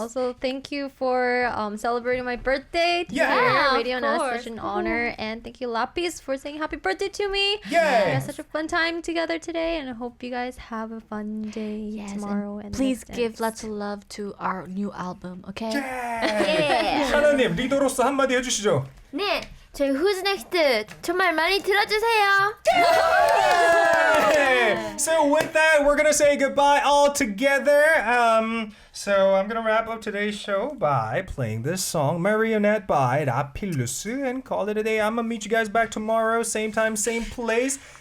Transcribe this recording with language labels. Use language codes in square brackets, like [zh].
[en] Also, thank you for celebrating my birthday. Yeah, Radio'n Usé, such an honor. And thank you, Lapillus, for saying happy birthday to me. Yes. We had such a fun time together today. And I hope you guys have a fun day tomorrow. And please give lots of love to our new album, okay? [ko] 하나님, 리더로서 한마디 해주시죠. 네, 저희 Who's Next 정말 많이 들어주세요. [en] So with that, we're gonna say goodbye all together. So I'm gonna wrap up today's show by playing this song, Marionette by Lapillus, and call it a day. I'm gonna meet you guys back tomorrow, same time, same place.